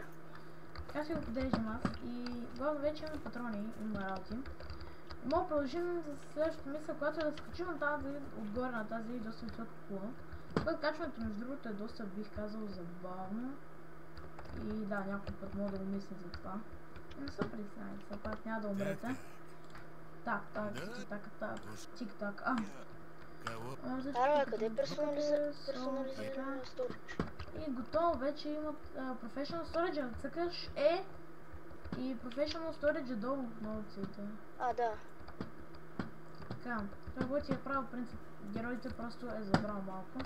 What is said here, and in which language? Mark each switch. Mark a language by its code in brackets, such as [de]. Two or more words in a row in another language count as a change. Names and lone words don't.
[bg] Така си го подреждам аз и главно вече имаме патрони, имаме работи. И мога да продължим за следващата мисъл, която е да скачим на тази, отгоре на тази доста висока кула. Което качването между другото е доста, бих казал, забавно. И да, някой път мога да го мисля за това. Не се притеснявайте, все пак няма да умрете. Так, тик-так. Аре, къде е персонализирана storage? И готово, вече имат [en] Professional Storage, [bg] ако цъкаш и [en] Professional Storage [bg] долу на опциите. А, да. Така, това, което е правил принцип, героите просто е забрал малко.